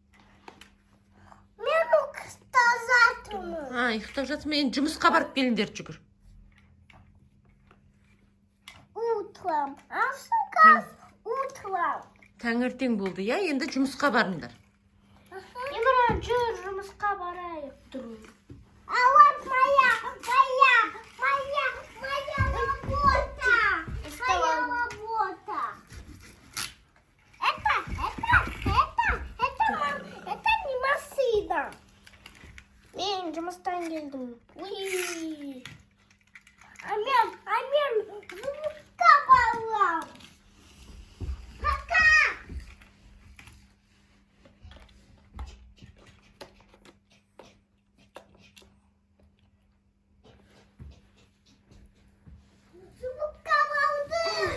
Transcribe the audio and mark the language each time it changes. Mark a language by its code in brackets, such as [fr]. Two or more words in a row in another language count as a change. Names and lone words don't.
[kk] Мен ұйықтап жатырмын. Ұйықтап жатырмын. Енді жұмысқа барып келіңдер, жүгір. [ru] Утром. Утром. [kk] Таңертең болды, иә? Енді жұмысқа барыңдар. Имран, жүр, жұмысқа барайық. Тұру. [ru] А вот моя работа. Моя работа. Это не машина. [kk] Мен жұмыстан келдім. Уй. А мен жұмысқа барам. Пока. Жұмысқа бардым.